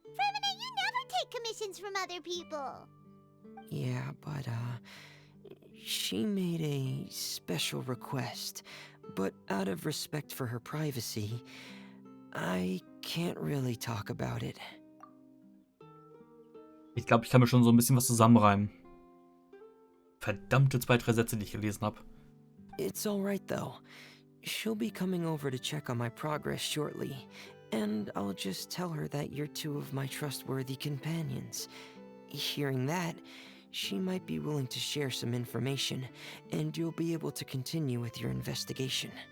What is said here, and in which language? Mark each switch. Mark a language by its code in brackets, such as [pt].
[en] Fremina, you never take commissions from other people! Yeah, but, she made a special request, but out of respect for her privacy, I can't really talk about it. [de] Ich glaube, ich kann mir schon so ein bisschen was zusammenreimen. Verdammte 2, 3 Sätze, die ich gelesen habe. [en] It's alright though. She'll be coming over to check on my progress shortly, and I'll just tell her that you're two of my trustworthy companions. Hearing that, she might be willing to share some information, and you'll be able to continue with your investigation.